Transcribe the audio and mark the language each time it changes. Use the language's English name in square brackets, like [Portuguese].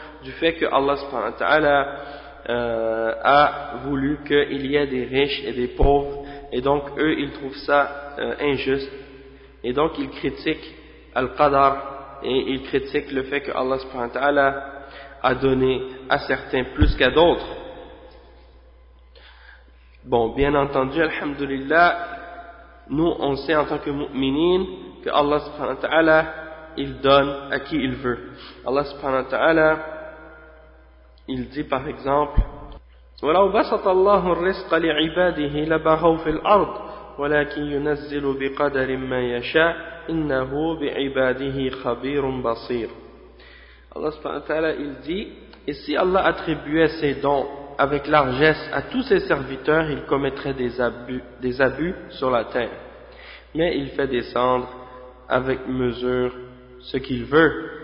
[French] Du fait que Allah subhanahu wa ta'ala a voulu qu'il y ait des riches et des pauvres, et donc eux ils trouvent ça injuste, et donc ils critiquent Al-Qadar et ils critiquent le fait que Allah subhanahu wa ta'ala a donné à certains plus qu'à d'autres. Bon, bien entendu, alhamdulillah, nous on sait en tant que mu'minin que Allah subhanahu wa ta'ala il donne à qui il veut. Allah subhanahu wa ta'ala, il dit par exemple: [Arabic] وَلَوْ بَسَطَ اللَّهُ الرِّزْقَ لِعِبَادِهِ لَبَغَوْا فِي الْأَرْضِ وَلَكِنْ يُنَزِّلُ بِقَدَرٍ مَا يَشَاءُ إِنَّهُ بِعِبَادِهِ خَبِيرٌ بَصِيرٌ. [French] Allah subhanahu wa ta'ala il dit: et si Allah attribuait ses dons avec largesse à tous ses serviteurs, il commettrait des abus sur la terre, mais il fait descendre avec mesure ce qu'il veut.